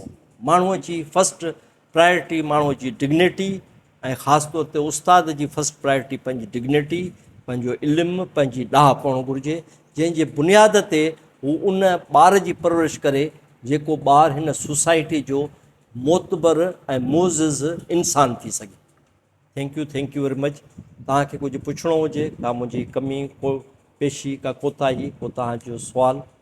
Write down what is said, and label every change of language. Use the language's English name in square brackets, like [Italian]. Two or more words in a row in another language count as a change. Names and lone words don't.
[Sindhi] माण्हूअ जी [English] first priority [Sindhi] माण्हूअ जी डिग्निटी, ऐं ख़ासि तौर ते उस्ताद जी [English] first priority [Sindhi] पंहिंजी डिग्निटी, पंहिंजो इल्मु, पंहिंजी ॾाह पवणु घुरिजे, जंहिंजे बुनियाद ते हू उन ॿार जी परवरिश करे जेको ॿारु हिन सोसाइटी जो मोतबर ऐं मोज़िज़ इंसान थी सघे। [English] thank you very much. [Sindhi] तव्हांखे कुझु पुछिणो हुजे, का मुंहिंजी कमी, को पेशी, का कोताही, को तव्हांजो सुवालु?